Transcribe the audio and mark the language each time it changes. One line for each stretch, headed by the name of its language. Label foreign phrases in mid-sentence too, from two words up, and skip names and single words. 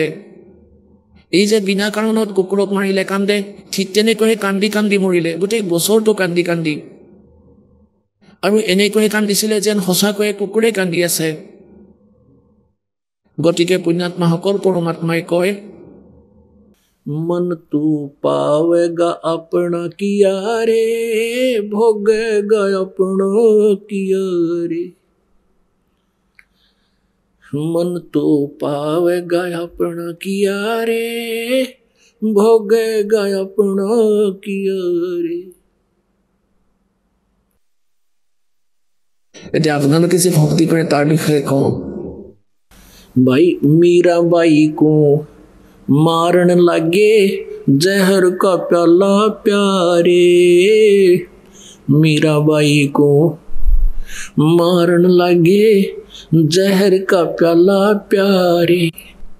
Assamese: এই যে বিনা কাৰণত কুকুৰক মাৰিলে কান্দে, ঠিক তেনেকৈয়ে কান্দি কান্দি মৰিলে, গোটেই বছৰটো কান্দি কান্দি। আৰু এনেকৈয়ে কান্দিছিলে যেন সঁচাকৈয়ে কুকুৰে কান্দি আছে। গতিকে পুণ্যাত্মাসকল, পৰমাত্মাই কয়
Hindi: मन तू पावेगा अपना किया रे, भोगेगा अपना किया रे। मन तो पावेगा अपना किया रे, भोगेगा अपना किया रे।
Assamese: এতিয়া আপোনালোকে যে ভক্তি কৰে তাৰ বিষয়ে কওঁ।
Hindi: भाई मीरा बाई को मारन लगे जहर का प्याला प्यारे, मीरा बाई को मारन लगे जहर का प्याला प्यारे।